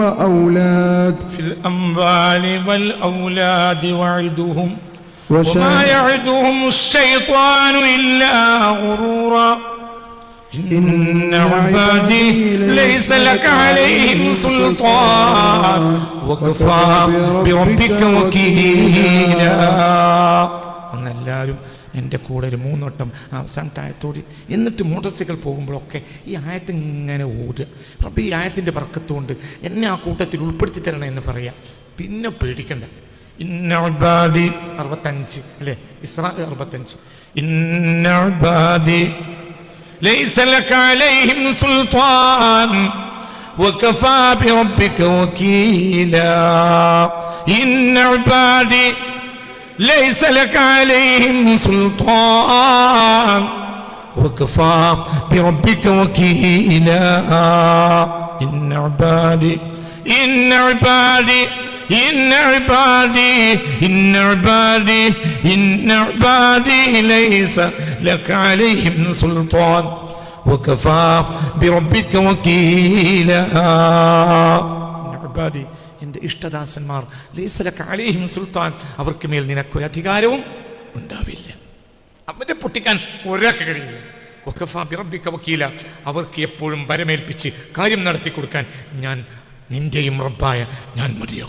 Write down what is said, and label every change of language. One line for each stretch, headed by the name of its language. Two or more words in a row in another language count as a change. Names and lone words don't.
Arabic: والأولاد وعدهم وما يعدهم الشيطان إلا غرورا إن عبادي ليس لك عليهم سلطان وكفى بربك وكيلا.
Malayalam: എൻ്റെ കൂടെ ഒരു 3 വട്ടം അവസാനത്തെ ആയത്തോടി എന്നിട്ട് മോട്ടോർ സൈക്കിൾ പോകുമ്പോഴൊക്കെ ഈ ആയത്ത് ഇങ്ങനെ ഓടുക. റബ്ബേ, ഈ ആയത്തിൻ്റെ ബർക്കത്തുകൊണ്ട് എന്നെ ആ കൂട്ടത്തിൽ ഉൾപ്പെടുത്തി തരണേ എന്ന് പറയാം. പിന്നെ പേടിക്കണ്ട.
Arabic: إن عبادي
Malayalam: 65 അല്ലേ, ഇസ്രാ 65.
Arabic: إن عبادي ليس لك عليهم سلطان وكفى بربك وكيلا. إن عبادي ليس لك عليهم سلطان وكفى بربك وكيلا. إن عبادي ليس لك عليهم سلطان وكفى بربك وكيلا. إن عبادي
Malayalam: എൻ്റെ ഇഷ്ടദാസന്മാർ
Arabic: ليس لك عليهم سلطان,
Malayalam: അവർക്ക് മേൽ നിനക്കൊരു അധികാരവും ഉണ്ടാവില്ല. അവരെ പൊട്ടിക്കാൻ ഒരാൾക്ക് കഴിയില്ല.
Arabic: وكفى بربك وكيلا,
Malayalam: അവർക്ക് എപ്പോഴും ഭരമേൽപ്പിച്ച് കാര്യം നടത്തി കൊടുക്കാൻ ഞാൻ നിന്റെയും റബ്ബായ ഞാൻ മതിയോ?